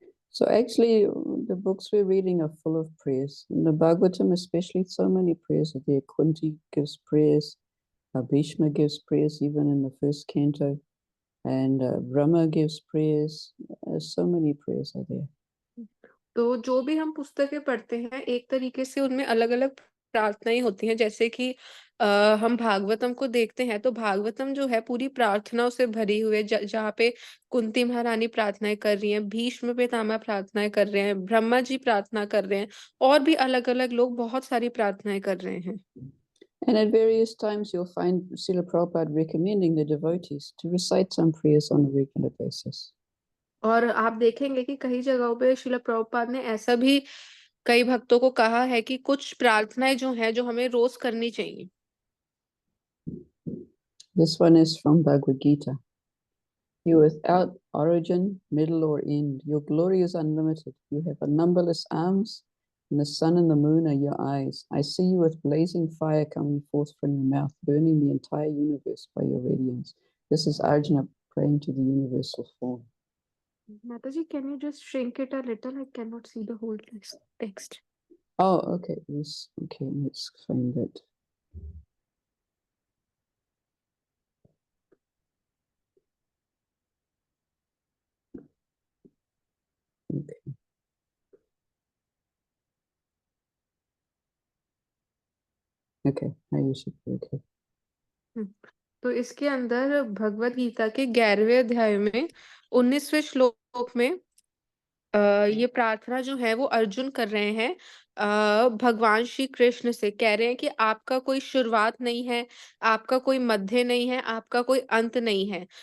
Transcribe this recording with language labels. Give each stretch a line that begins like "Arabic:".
English: So actually, the books we're reading are full of prayers. In the Bhagavatam, especially, so many prayers are there. Kunti gives prayers, Bhishma gives prayers, even in the first canto, and Brahma gives prayers. So many prayers are there.
Hindi: तो जो भी हम पुस्तकें पढ़ते हैं एक तरीके से उनमें अलग-अलग प्रार्थनाएँ होती हैं जैसे कि हम भागवतम को देखते हैं तो भागवतम जो है पूरी प्रार्थनाओं से भरी हुई है जहाँ पे कुंती महारानी प्रार्थनाएँ कर रही हैं, भीष्म पितामह प्रार्थनाएँ कर रहे हैं, ब्रह्मा जी प्रार्थना कर रहे हैं और भी अलग-अलग लोग बहुत सारी प्रार्थनाएँ कर रहे हैं।
English: And at various times, you'll find Srila Prabhupada recommending the devotees to recite some prayers on a regular basis.
Hindi: और आप देखेंगे कि कई जगहों पे श्रील प्रभुपाद ने ऐसा भी कई भक्तों को कहा है कि कुछ प्रार्थनाएँ जो हैं, जो हमें रोज़ करनी चाहिए।
English: This one is from Bhagavad Gita. You without origin, middle, or end. Your glory is unlimited. You have a numberless arms, and the sun and the moon are your eyes. I see you with blazing fire coming forth from your mouth, burning the entire universe by your radiance. This is Arjuna praying to the universal form. Mataji, can you just shrink it a little? I cannot see the whole text. Oh, okay. Yes. Okay, let's find it. Okay. Okay, now you should be okay.
Hindi: तो इसके अंदर भगवत गीता के 11वें अध्याय में 19वें श्लोक में ये प्रार्थना जो है वो अर्जुन कर रहे हैं भगवान श्री कृष्ण से कह रहे हैं कि आपका कोई शुरुआत नहीं है, आपका कोई मध्य नहीं है, आपका कोई अंत नहीं है।